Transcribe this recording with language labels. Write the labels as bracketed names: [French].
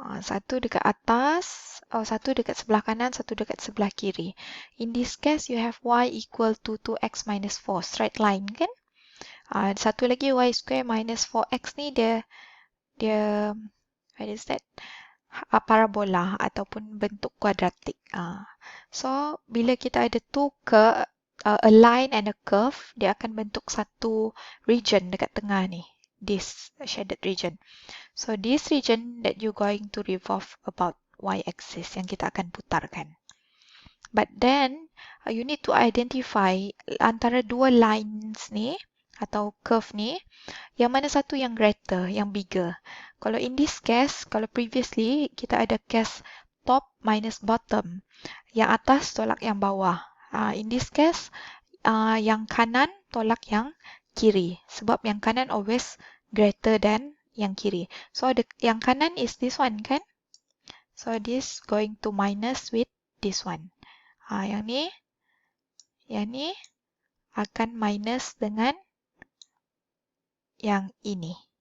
[Malay] Satu dekat atas, satu dekat sebelah kanan, satu dekat sebelah kiri. [English] In this case, you have y equal to 2x minus 4, straight line kan? [Malay] Satu lagi y square minus 4x ni dia [English] what is that? [Malay] Parabola ataupun bentuk kuadratik. So, bila kita ada [English] a line and a curve, [Malay] dia akan bentuk satu region dekat tengah ni. [English] This shaded region. So, this region that you're going to revolve about y-axis [Malay] yang kita akan putarkan. [English] But then, you need to identify [Malay] antara dua lines ni atau curve ni, yang mana satu yang greater, yang bigger. Kalau in this case, kalau previously kita ada case [English] top minus bottom, [Malay] yang atas tolak yang bawah. In this case, yang kanan tolak yang kiri, sebab yang kanan [English] always greater than [Malay] yang kiri. So yang kanan [English] is this one [Malay] kan? [English] So this going to minus with this one. [Malay] Yang ni akan minus dengan yang ini.